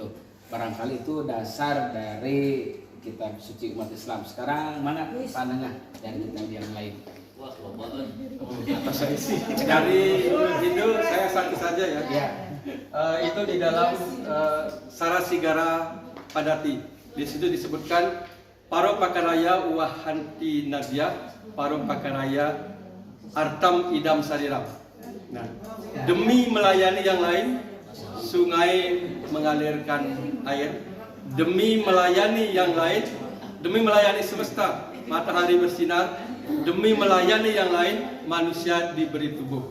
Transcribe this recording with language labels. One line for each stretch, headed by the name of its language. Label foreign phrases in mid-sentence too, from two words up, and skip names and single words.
Indonesian: Barangkali itu dasar dari kitab suci umat Islam. Sekarang mana pandangan dari kitab yang lain? Dari Hindu saya satu saja ya. Ya. Itu di dalam Sarasigara Padati. Di situ disebutkan
Sanskrit: paro pakaraya wahanti nadya, paro pakaraya artam idam sariram.
Indonesian: Nah, demi melayani yang lain, sungai mengalirkan air. Demi melayani yang lain, demi melayani semesta, matahari bersinar. Demi melayani yang lain, manusia diberi tubuh.